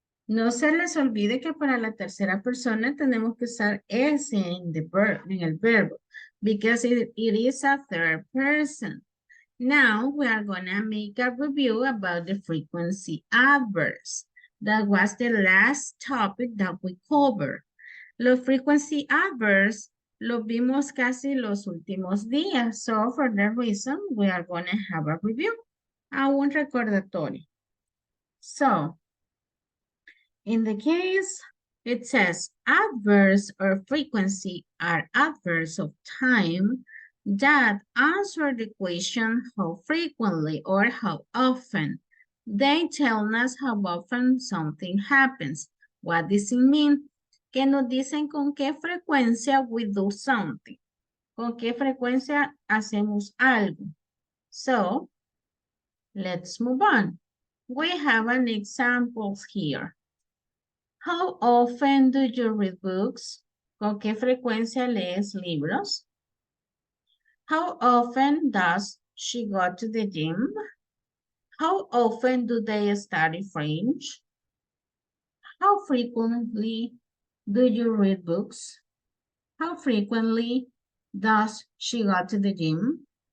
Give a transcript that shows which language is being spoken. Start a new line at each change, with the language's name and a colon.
Spanish: No se les olvide que para la tercera persona tenemos que usar S en el verbo
English: because it is a third person. Now we are gonna make a review about the frequency adverbs. That was the last topic that we covered.
Spanish: Los frequency adverbs los vimos casi los últimos días.
English: So for that reason, we are gonna have a review.
Spanish: Un recordatorio.
English: So, in the case, it says adverbs or frequency are adverbs of time that answer the question how frequently or how often. They tell us how often something happens. What does it mean?
Spanish: Que nos dicen con qué frecuencia
English: we do something.
Spanish: Con qué frecuencia hacemos algo.
English: So, let's move on. We have an examples here. How often do you read books?
Spanish: ¿Con qué frecuencia lees libros?
English: How often does she go to the gym? How often do they study French? How frequently do you read books? How frequently does she go to the gym?